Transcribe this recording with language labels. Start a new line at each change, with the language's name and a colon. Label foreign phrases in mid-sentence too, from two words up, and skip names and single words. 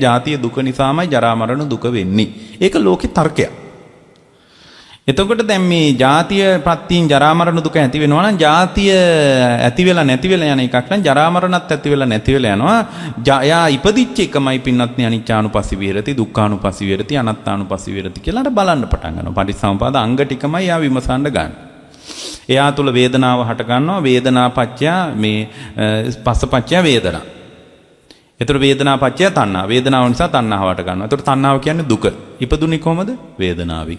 Sinhala: ජාතිය දුක නිසාමයි ජරා මරණ දුක වෙන්නේ. ඒක ලෝකේ තර්කයක්. එතකොට දැන් මේ ජාතිය ප්‍රත්‍යයෙන් ජරා මරණ දුක ඇති වෙනවා නම් ජාතිය ඇති වෙලා නැති වෙලා යන එකක් නම් ජරා මරණත් ඇති වෙලා නැති වෙලා යනවා. යා ඉපදිච්ච එකමයි පින්වත්නි
Pali: අනිච්චානුපස්සී විහෙරති දුක්ඛානුපස්සී විහෙරති අනාත්තානුපස්සී විහෙරති
Sinhala: කියලා අර බලන්න පටන් ගන්නවා. පටිච්චසමුපාද අංග ටිකමයි යා විමසන්න ගන්න. එයා තුල වේදනාව හට ගන්නවා.
Pali: වේදනාපච්චය මේ පස්සපච්චය වේදනා.
Sinhala: එතකොට
Pali: වේදනාපච්චය තණ්හා.
Sinhala: වේදනාව නිසා තණ්හාව හට ගන්නවා. එතකොට තණ්හාව කියන්නේ දුක. ඉපදුනේ කොහමද? වේදනාවෙන්.